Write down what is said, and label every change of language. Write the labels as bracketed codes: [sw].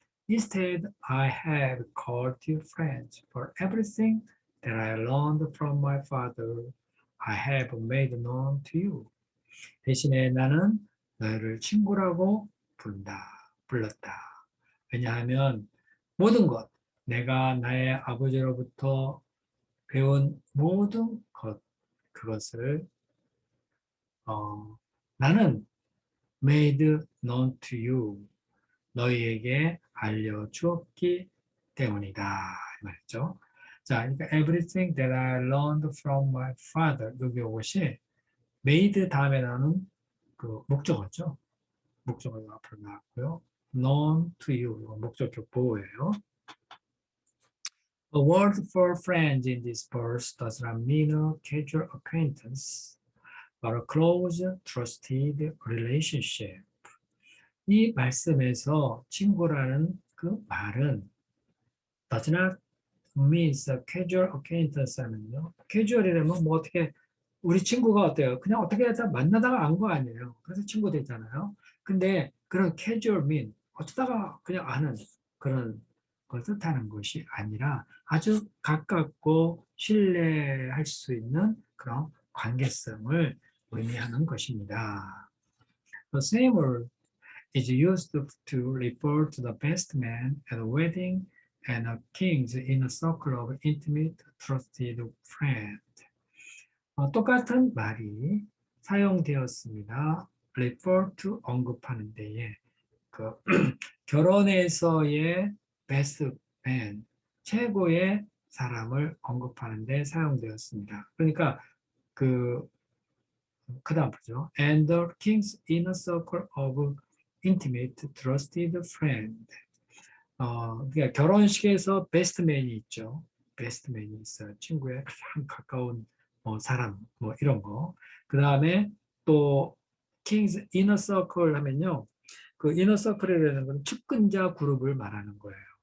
[en] Instead, I have called you friends, for everything that I learned from my Father, I have made known to you. [ko] 대신에 나는 너희를 친구라고 불렀다. 왜냐하면 모든 것, 내가 나의 아버지로부터 배운 모든 것, 그것을 나는 [en] made known to you. [ko] 너희에게 알려주었기 때문이다. 이 말이죠. 자, 그러니까 [en] everything that I learned from my father. [ko] 여기 이것이 made 다음에 나오는 그 목적어죠. 목적어가 앞으로 나왔고요. [en] known to you. [ko] 이건 목적격 보호예요. [en] A word for friends in this verse does not mean a casual acquaintance, but a close, trusted relationship. [ko] 이 말씀에서 친구라는 그 말은 [en] does not mean a casual acquaintance [ko] 하면요. casual이라면 뭐 어떻게 우리 친구가 어때요? 그냥 어떻게 하다 만나다가 안 거 아니에요. 그래서 친구 되잖아요. 근데 그런 casual mean 어쩌다가 그냥 아는 그런 걸 뜻하는 것이 아니라 아주 가깝고 신뢰할 수 있는 그런 관계성을 의미하는 것입니다. [en] The same word is used to refer to the best man at a wedding and a king's inner circle of intimate, trusted friends. [ko] 똑같은 말이 사용되었습니다. [en] refer to [ko] 언급하는 데에 그 결혼에서의 best man, 최고의 사람을 언급하는 데 사용되었습니다. 그러니까 그다음 보죠. [en] And the king's inner circle of intimate, trusted friend. [ko] 그러니까 결혼식에서 베스트맨이 있죠. 베스트맨이 있어요. 친구의 가장 가까운 사람, 뭐 이런 거. 그 다음에 또 King's Inner Circle 하면요. 그 Inner Circle이라는 건 측근자 그룹을 말하는 거예요.